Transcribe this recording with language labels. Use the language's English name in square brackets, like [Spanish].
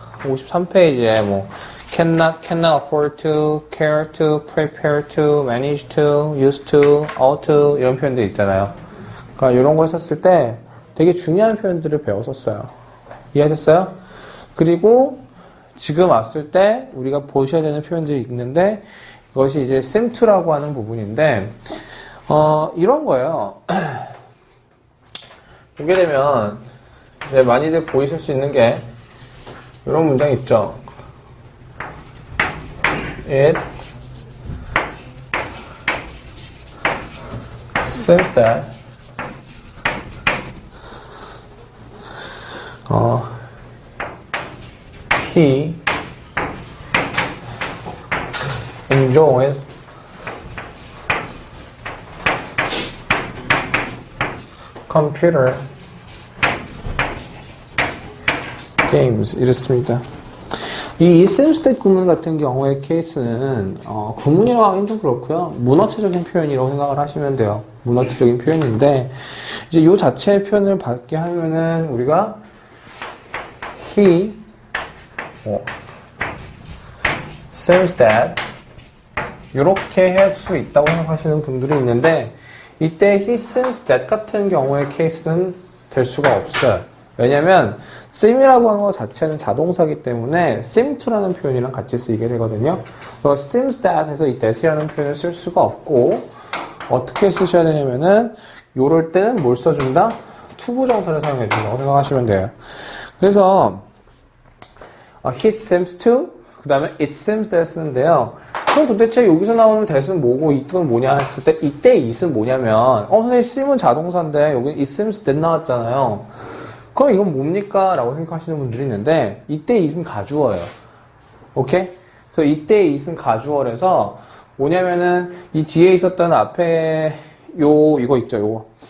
[English] 53페이지에 cannot afford to, care to, prepare to, manage to, used to, ought to [Korean] 이런 표현들 있잖아요. 그러니까 이런 거 했었을 때 되게 중요한 표현들을 배웠었어요. 이해하셨어요? 그리고 지금 왔을 때 우리가 보셔야 되는 표현들이 있는데 이것이 이제 seem to라고 하는 부분인데 이런 거예요. 보게 되면 이제 많이들 보이실 수 있는 게 이런 문장 있죠. [English] It seems that he enjoys computer games [Korean] 이랬습니다. 이 seems that 구문 같은 경우의 케이스는 구문이라고 하긴 좀 그렇고요. 문어체적인 표현이라고 생각을 하시면 돼요. 문어체적인 표현인데 이제 요 자체의 표현을 받게 하면은 우리가 he seems that 이렇게 할 수 있다고 생각하시는 분들이 있는데 이때 he seems that 같은 경우의 케이스는 될 수가 없어요. 왜냐면 seem이라고 하는 것 자체는 자동사이기 때문에 seem to라는 표현이랑 같이 쓰이게 되거든요. 그래서 seems that에서 이 that이라는 표현을 쓸 수가 없고 어떻게 쓰셔야 되냐면은 요럴 때는 뭘 써준다? 투부정사를 사용해 준다고 생각하시면 돼요. 그래서 he seems to 그 다음에 it seems that 쓰는데요. 그럼 도대체 여기서 나오는 that은 뭐고 it은 뭐냐 했을 때 이때 it은 뭐냐면 선생님 seem은 자동사인데 여기 it seems that 나왔잖아요. 그럼 이건 뭡니까? 라고 생각하시는 분들이 있는데 이때 it은 가주어예요. 오케이? 그래서 이때 it은 가주어라서 뭐냐면은 이 뒤에 있었던 앞에 이거 있죠. 요거.